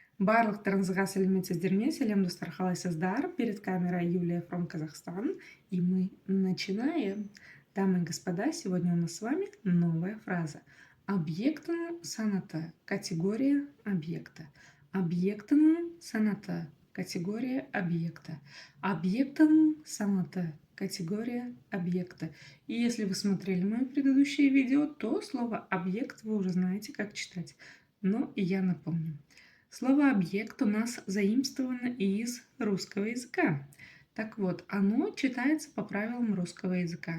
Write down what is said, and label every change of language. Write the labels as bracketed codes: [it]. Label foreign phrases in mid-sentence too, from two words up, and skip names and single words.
[kk] Барлық трансға сәлеметсіздер ме? Сәлем достар, қалайсыздар? [ru] Перед камерой Юлия from Казахстан. И мы начинаем. Дамы и господа, сегодня у нас с вами новая фраза. [kk] Объектінің санаты. [ru] Категория объекта. [kk] Объектінің санаты. [ru] Категория объекта. [kk] Объектінің санаты. [ru] Категория объекта. И если вы смотрели мои предыдущие видео, то слово объект вы уже знаете, как читать. Но я напомню. Слово «объект» у нас заимствовано из русского языка. Так вот, оно читается по правилам русского языка.